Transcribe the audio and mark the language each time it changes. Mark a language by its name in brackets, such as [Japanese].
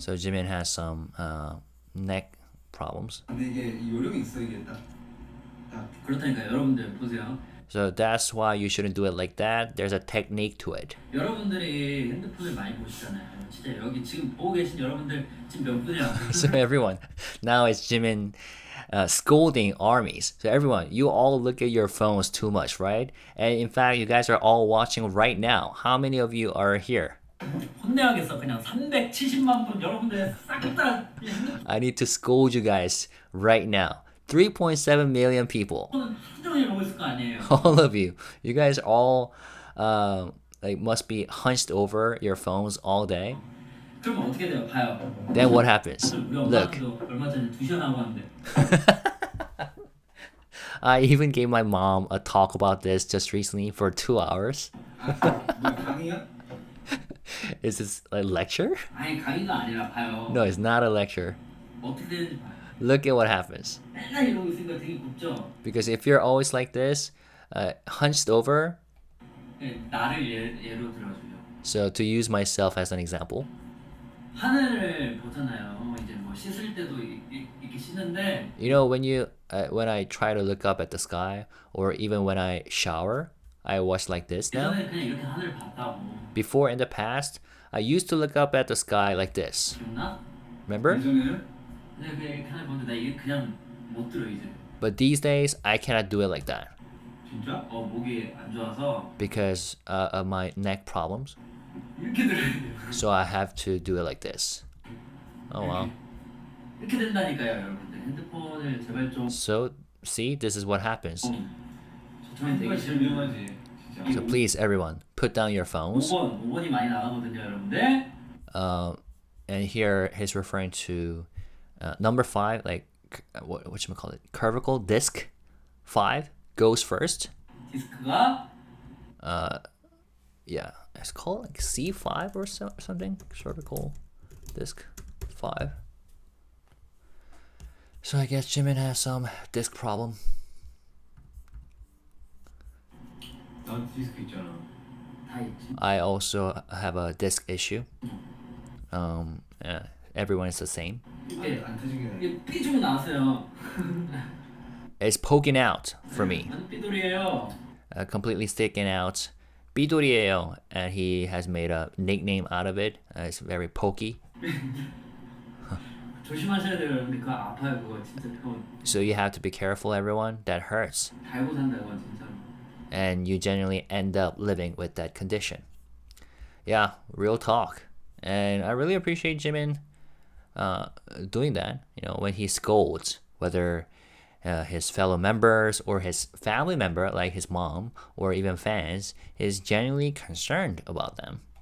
[English] So Jimin has some neck problems. [Korean] 근데 이게 요령이 있어 이게 딱. 그렇다니까 여러분들 보세요. [English] So that's why you shouldn't do it like that. There's a technique to it. [Korean] 여러분들이 핸드폰을 많이 보시잖아요. 진짜 여기 지금 보고 계신 여러분들 지금 몇 분이야? [English] So everyone, now it's Jimin scolding armies. So everyone, you all look at your phones too much, right? And in fact, you guys are all watching right now. How many of you are here? [Korean] 혼내야겠어. 그냥 370만 분 여러분들 싹 다. [English] I need to scold you guys right now. 3.7 million people. [Korean] 하루 종일 보고 있을 거 아니에요. [English] All of you. You guys all like must be hunched over your phones all day. [Korean] 그럼 어떻게 돼요? 봐요. [English] Then what happens? [Korean] 우리 [English] Look. [Korean] 엄마도 얼마 전에 2시간 하고 왔는데. [English] I even gave my mom a talk about this just recently for 2 hours. [Korean] 뭐 강의야? [English] Is this a lecture? [Korean] 아니 강의가 아니라 봐요. [English] No, it's not a lecture. [Korean] 어떻게 되는지 봐요. [English] Look at what happens. [Korean] 맨날 이러고 있으니까 되게 곱죠. [English] Because if you're always like this, hunched over, [Korean] 네, 나를 예로 들어주죠. [English] so to use myself as an example, [Korean] 하늘을 보잖아요. 이제 뭐 씻을 때도 이렇게 씻는데. [English] you know when I try to look up at the sky, or even when I shower, I watch like this now. [Korean] 예전에 그냥 이렇게 하늘을 봤다고. [English] Before in the past, I used to look up at the sky like this. [Korean] 기억나? [English] Remember? [Korean] 예전에는 근데 그냥 이렇게 하늘 보는데 나 이게 그냥 못 들어 이제. [English] But these days, I cannot do it like that. [Korean] 진짜? 목이 안 좋아서 [English] because of my neck problems. [Korean] 이렇게 들어야 돼요. [English] So I have to do it like this. Oh wow. [Korean] 이렇게 된다니까요, 여러분들. 핸드폰을 제발 좀 [English] So see, this is what happens. [Korean] 저처럼 되게 이거 제일 싫은 위험하지. 진짜. [English] So please, everyone, put down your phones. [Korean] 5번이 많이 나가거든요, 여러분들. [English] And here he's referring to number 5, like what you call it, cervical disc 5 goes first. [Korean] 디스크가 [English] Yeah, it's called like C5 or something. Cervical disc 5. So I guess Jimin has some disc problem. [Korean] 나 디스크 있잖아. 다 있지. [English] I also have a disc issue. Yeah, everyone is the same. [Korean] 이게 안 터진 게 아니라. 이게 삐죽 나왔어요. [English] It's poking out for me, 완전 삐돌이에요. completely sticking out. [Korean] 삐돌이에요, [English] and he has made a nickname out of it. It's very pokey. [Korean] 조심하셔야 돼요, 여러분들. 그거 아파요, 그거 진짜 그거 [English] So you have to be careful, everyone. That hurts, [Korean] 달고 산다, 그거 진짜로. [English] and you generally end up living with that condition. Yeah, real talk. And I really appreciate Jimin doing that. You know, when he scolds, whether his fellow members or his family member, like his mom or even fans, is genuinely concerned about them.